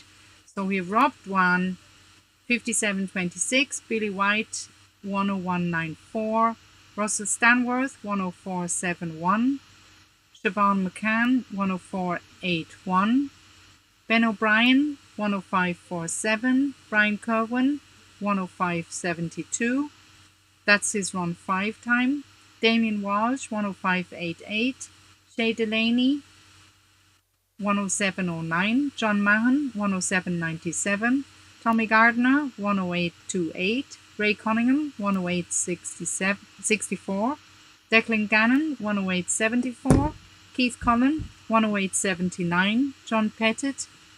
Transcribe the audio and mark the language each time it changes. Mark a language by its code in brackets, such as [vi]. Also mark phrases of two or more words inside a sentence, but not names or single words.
[en] So we have Rob Dwan 57.26, Billy White 101.94, Russell Stanworth 104.71, Siobhan McCann 104.81, Ben O'Brien 105.47, Brian Kerwin 105.72. That's his run 5 time. Damien Walsh 105.88, Shay Delaney 107.09, John Mahon 107.97, Tommy Gardner 108.28, Ray Cunningham 108.64, Declan Gannon 108.74, Keith Cullen 108.79, John Pettit